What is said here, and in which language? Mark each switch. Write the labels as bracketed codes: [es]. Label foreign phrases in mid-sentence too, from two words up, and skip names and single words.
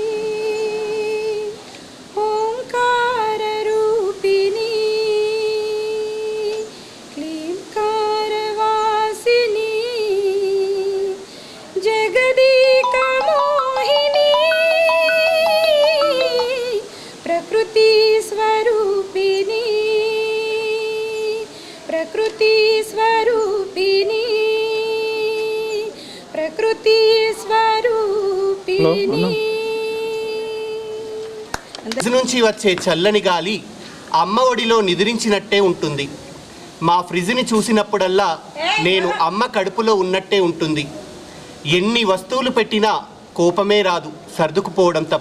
[sa] ओंकार रूपिणी क्लींकार वासिनी जगदीक मोहिनी प्रकृति स्वरूपिणी प्रकृति स्वरूपिणी प्रकृति स्वरूपिणी [te] ఫ్రిజ్ నుంచి వచ్చే చల్లని గాలి అమ్మ ఒడిలో నిద్రించినట్టే ఉంటుంది. మా ఫ్రిజ్ని చూసినప్పుడల్లా నేను అమ్మ కడుపులో ఉన్నట్టే ఉంటుంది. ఎన్ని వస్తువులు పెట్టినా కోపమే రాదు, సర్దుకుపోవడం తప్ప.